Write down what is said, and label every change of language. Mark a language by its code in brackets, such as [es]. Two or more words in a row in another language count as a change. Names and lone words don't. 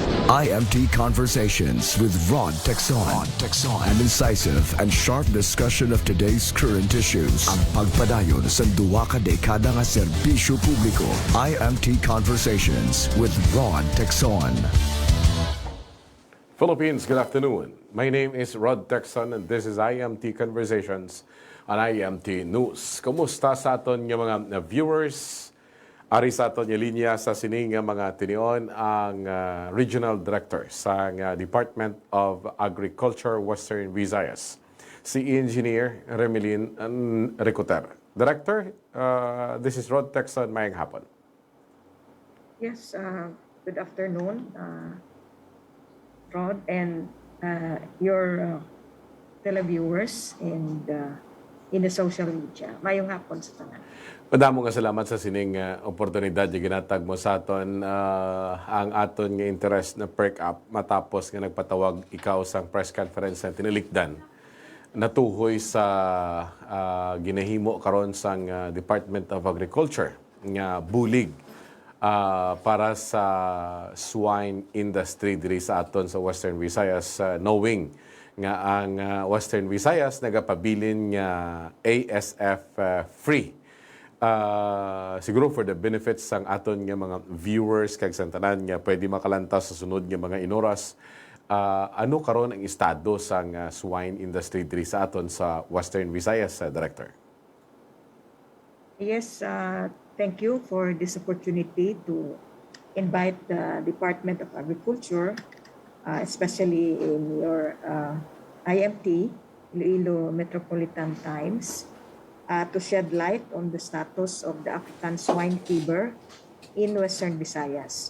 [en] IMT Conversations with RHOD TECSON. An incisive and sharp discussion of today's current issues. [hil] Ang pagpadayon sa duwa ka dekada nga serbisyo publiko. [en] IMT Conversations with RHOD TECSON. Philippines, good afternoon. My name is RHOD TECSON and this is IMT Conversations on IMT News. [hil] Kumusta sa aton nga mga viewers? Ari sa aton nga linya sa sining nga mga tinion ang Regional Director sa Department of Agriculture, Western Visayas, si Engineer Remelyn Recoter. [en] Director, this is RHOD TECSON. [hil] Mayang hapon. [en] Yes, good afternoon, Rod, and your televiewers and in the social media. [hil] Mayong hapon sa tanan. Madamo nga salamat sa sining oportunidad yung ginatag mo sa aton ang aton nga interest na perk up matapos nga nagpatawag ikaw sa press conference na tinilikdan natuhoy sa ginahimo karon sang Department of Agriculture nga bulig para sa [en] swine industry [hil] diri sa aton sa Western Visayas, knowing nga ang Western Visayas nagapabilin nga [en] ASF free. [hil] Siguro [en] for the benefits [hil] sang aton nga mga viewers kag santanan nga pwede makalantas sa sunod nga mga inoras, ano karon ang estado sang swine industry diri sa aton sa Western Visayas, Director? [en] Yes, thank you for this opportunity to invite the Department of Agriculture, especially in your IMT, Iloilo Metropolitan Times, to shed light on the status of the African swine fever in Western Visayas.